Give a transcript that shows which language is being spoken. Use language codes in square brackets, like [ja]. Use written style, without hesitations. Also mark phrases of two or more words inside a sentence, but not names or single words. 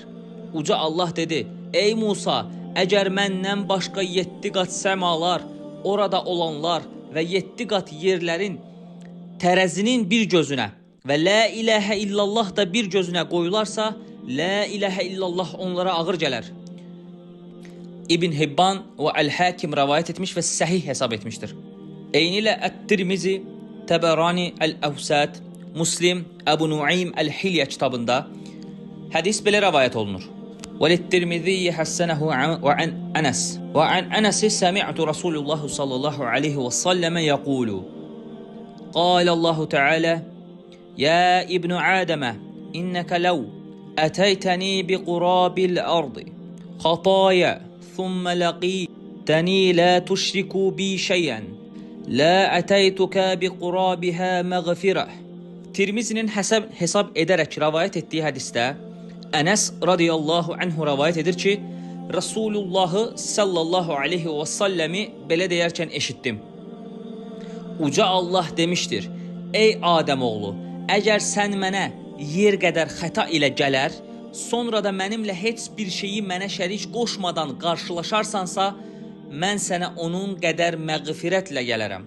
[az] Uca Allah dedi: Ey Musa, əgər məndən başqa 7 qat səmalar, orada olanlar və 7 qat yerlərin tərəzinin bir gözünə və [ar] لا إله إلا الله [az] da bir gözünə qoyularsa, [ar] لا إله إلا الله [az] onlara ağır gələr. İbn Hibban və Əl-Hakim rivayet etmiş və səhih hesab etmişdir. Eynilə Ət-Tirmizi, Təbərani, Əl-Əvsat, Muslim, Əbu Nuaym Əl-Hilyə kitabında hədis belə rəvayət olunur. [ar] وَلِلتِّرْمِذِيِّ حَسَّنَهُ وَعَنْ أَنَسٍ وَعَنْ أَنَسٍ سَمِعْتُ رَسُولُ اللَّهِ صَلَّى اللَّهُ عَلَيْهِ وَسَلَّمَ يَقُولُ قال الله تعالى يا ابن آدم إنك لو أتيتني بقراب الأرض خطايا ثم لقيتني لا تشرك بي شيئا لا أتيتك بقرابها مغفرة. [az] Tirmizinin hesab edərək rəvayət etdiyi hədisdə Ənəs [ar] رضي الله عنه [az] rəvayət edir ki, Rasulullahı [ar] صلى الله عليه وسلم [az] belə deyərkən eşitdim. Uca Allah demişdir, ey Adəm oğlu, əgər sən mənə yer qədər xəta ilə gələr, sonra da mənimlə heç bir şeyi mənə şərik qoşmadan qarşılaşarsansa, mən sənə onun qədər məğfirətlə gələrəm.